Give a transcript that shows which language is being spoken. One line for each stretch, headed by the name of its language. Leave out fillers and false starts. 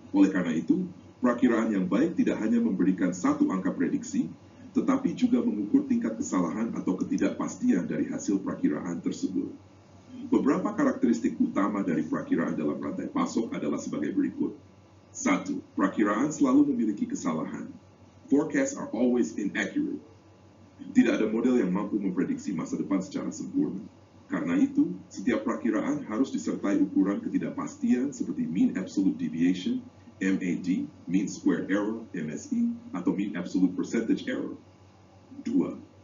Indonesian: Oleh karena itu, perakiraan yang baik tidak hanya memberikan satu angka prediksi, tetapi juga mengukur tingkat kesalahan atau ketidakpastian dari hasil perakiraan tersebut. Beberapa karakteristik utama dari perakiraan dalam rantai pasok adalah sebagai berikut. 1. Perakiraan selalu memiliki kesalahan.
English: Forecasts are always inaccurate.
Indonesian: Tidak ada model yang mampu memprediksi masa depan secara sempurna. Karena itu, setiap perakiraan harus disertai ukuran ketidakpastian seperti mean absolute deviation, MAD, mean squared error, MSE, atau mean absolute percentage error. 2.